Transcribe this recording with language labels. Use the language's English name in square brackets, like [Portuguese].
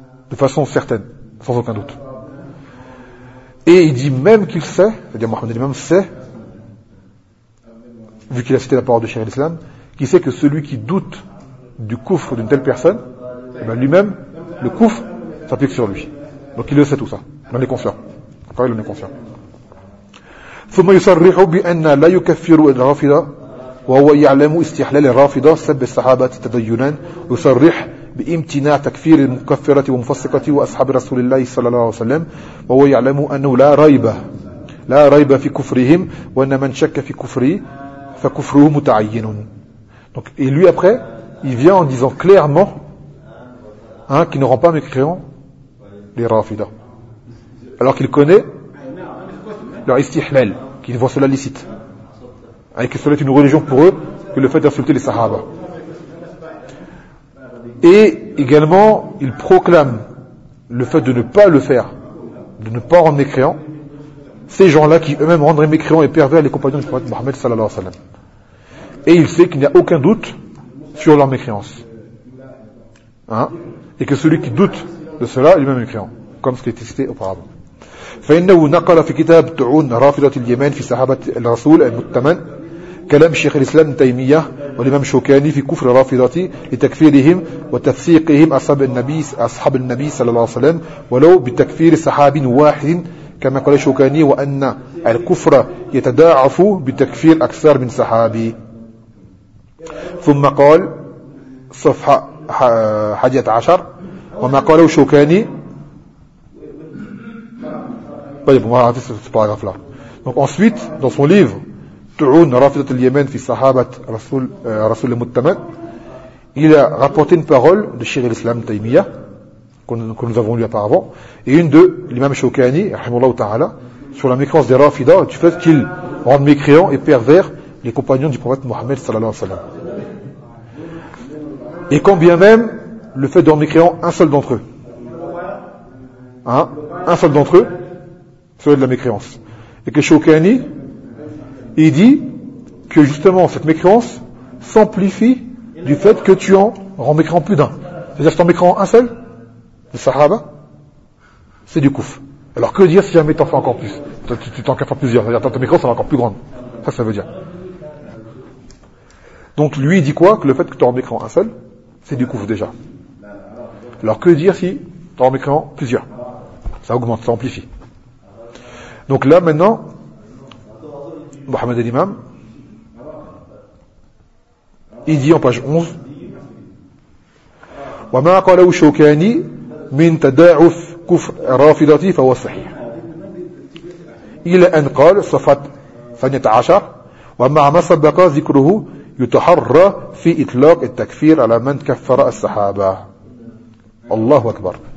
[French] De façon certaine, sans aucun doute. Et il dit même qu'il sait, c'est-à-dire Mohamed Al-Imam sait, vu qu'il a cité la parole de Cheikh Al-Islam, qu'il sait que celui qui doute du kufr d'une telle personne, ben lui-même, le kufr s'applique sur lui. Donc il le sait tout ça. Il en est conscient. Après, il en est conscient. [Arabic] ثم يصرح بأن لا يكفر الرافضة وهو يعلم استحلال الرافضة سب الصحابة تدينا يصرح بامتناع تكفير المكفرة والمفسقة وأصحاب رسول الله صلى الله عليه وسلم وهو يعلم أنه لا ريب في كفرهم وأن من شك في كفره فكفره متعين. [French] Donc, et lui après, il vient en disant clairement qu'il ne rend pas mécréant les Rafida. Alors qu'il connaît leur istihlal, qu'ils voient cela licite. Et que cela est une religion pour eux que le fait d'insulter les Sahaba. Et également, ils proclament le fait de ne pas le faire, de ne pas rendre mécréant, ces gens-là qui eux-mêmes rendraient mécréants et pervers les compagnons du prophète Mohammed sallallahu alayhi wa sallam. Et il sait qu'il n'y a aucun doute sur leur mécréance. Et que celui qui doute de cela est lui-même mécréant, comme ce qui a été cité auparavant. [Arabic] فإنه نقل في كتاب طعون رافضة اليمن في صحابة الرسول المؤتمن كلام شيخ الإسلام تيمية والإمام شوكاني في كفر رافضة لتكفيرهم وتفسيقهم أصحاب النبي صلى الله عليه وسلم ولو بتكفير صحابي واحد كما قال الشوكاني وأن الكفر يتداعف بتكفير أكثر من صحابي. ثم قال صفحة 11 وما قاله الشوكاني طيب ما عرفت الباراغراف لا. [French] Donc ensuite dans son livre تعون رافضة اليمن في صحابة رسول المتمن il a rapporté une parole de Cheikh l'Islam Taymiyyah que nous avons lu auparavant, et une de l'imam Shoukani, sur la méfiance des Rafida, du fait qu'ils rendent mécréants et pervers les compagnons du prophète Mohammed. Et quand bien même le fait de rendre mécréant un seul d'entre eux, hein, un seul d'entre eux, serait de la mécréance. Et que Shoukani, il dit que justement cette mécréance s'amplifie du fait que tu en rends mécréant plus d'un. C'est-à-dire que tu en mécréant un seul le sahaba, c'est du kouf. Alors que dire si jamais t'en fais encore plus? Tu t'en fais plusieurs, c'est-à-dire ton micro sera encore plus grande. Ça, ça veut dire. Donc lui, il dit quoi? Que le fait que t'en mécréant un seul, c'est du kouf déjà. Alors que dire si t'en mécréant plusieurs? Ça augmente, ça amplifie. Donc là, maintenant, Mohamed al-Imam, il dit en page 11, [Arabic] « Wa ma qalaw shoukani » من تداعف كفر رافضتي فهو صحيح إلى أن قال صفة 12 ومع ما سبق ذكره يتحرى في إطلاق التكفير على من كفر الصحابة الله أكبر.